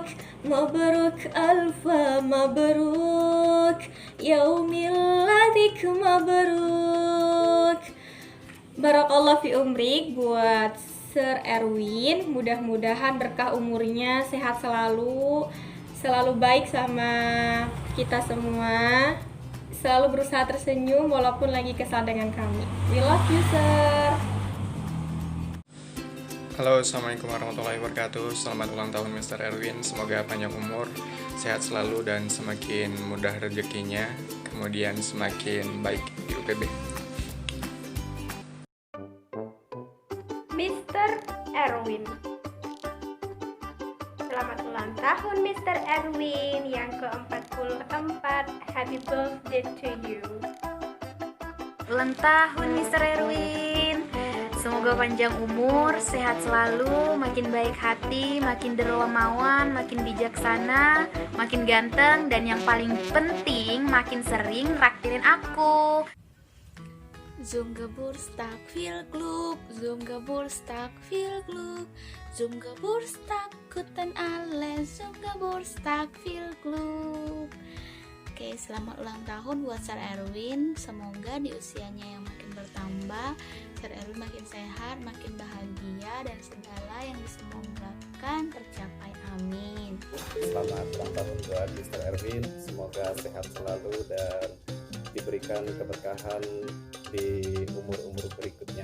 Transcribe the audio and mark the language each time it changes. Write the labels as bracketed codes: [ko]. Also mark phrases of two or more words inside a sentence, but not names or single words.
[ar] مبروك ألف مبروك يوم ميلادك مبروك. بارك الله في عمرك [id] buat Sir Erwin, mudah-mudahan berkah umurnya, sehat selalu, selalu baik sama kita semua, selalu berusaha tersenyum walaupun lagi kesal dengan kami. [en] We love you, Sir. [ar] Halo, السلام عليكم ورحمة الله وبركاته. [id] Selamat ulang tahun Mr. Erwin. Semoga panjang umur, sehat selalu, dan semakin mudah rezekinya, kemudian semakin baik di UPB. Mr. Erwin. Selamat ulang tahun Mr. Erwin yang ke-44. [en] Happy birthday to you. [id] Ulang tahun Mr. Erwin. Semoga panjang umur, sehat selalu, makin baik hati, makin dermawan, makin bijaksana, makin ganteng, dan yang paling penting makin sering raktirin aku. [de] Zum Geburtstag viel Glück, zum Geburtstag viel Glück, zum Geburtstag guten alle, zum Geburtstag viel Glück. [id] Oke, selamat ulang tahun buat Sir Erwin. Semoga di usianya yang makin bertambah, Sir Erwin makin sehat, makin bahagia, dan segala yang disemogakan tercapai. Amin. Selamat ulang tahun buat Mr. Erwin. Semoga sehat selalu dan diberikan keberkahan di umur-umur berikutnya.